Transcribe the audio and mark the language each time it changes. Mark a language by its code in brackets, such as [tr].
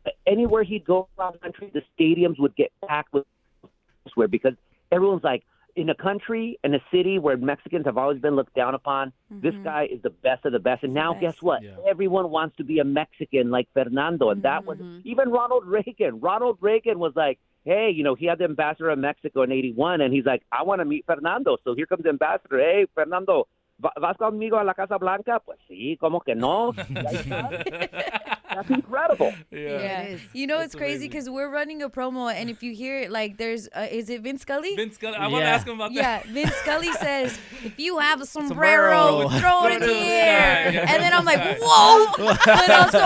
[en] Anywhere he'd go around the country, the stadiums would get packed with because everyone's like, in a country, in a city where Mexicans have always been looked down upon, this guy is the best of the best. And now, guess what? Yeah. Everyone wants to be a Mexican like Fernando. And that was even Ronald Reagan. Ronald Reagan was like, hey, you know, he had the ambassador of Mexico in 81, and he's like, I want to meet Fernando. So here comes the ambassador. [es] Hey, Fernando, ¿vas conmigo a la Casa Blanca? Pues sí, ¿cómo que no? [en] That's incredible. Yeah. It is. You know, it's crazy because we're running a promo, and if you hear it, like, there's, is it Vince Scully? Vince Scully. I want to ask him about that. Yeah, Vince Scully says, if you have a sombrero, throw it in the air. Yeah. And then I'm like, whoa. But also,